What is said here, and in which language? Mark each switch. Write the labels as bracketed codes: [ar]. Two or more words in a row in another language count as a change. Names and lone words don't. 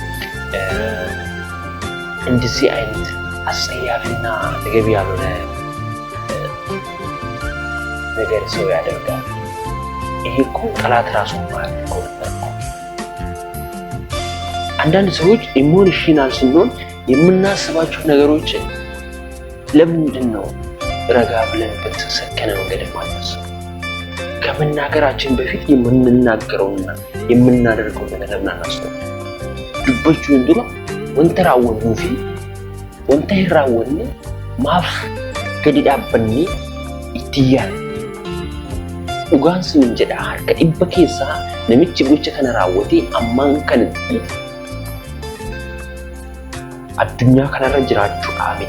[am] እንደዚህ አይነት አስጸያፊና ተገቢ ያልሆነ ነገር ሰው ያደርጋል። ይሄ እኮ ጠላት ራሱ ማለት ነው። አንዳንድ ሰዎች ኢሞሽናል ስንሆን የምናስባቸው ነገሮች ለምንድን ነው ረጋ ብለን በተሰከነ መንገድ የማናስበው? ከመናገራችን በፊት የምንናገረውና የምናደርገው ነገር ለምን አናስበው? [om] dubbachuu dura wanta raawwannu fi wanta hin raawwanne maaf gadi dhaabbannee itti yaadna. Dhugaan sin jedha harka dhibba keessaa namichi gocha kana raawwatee ammaan kanatti addunyaa kanarra jiraachuu dhaabe.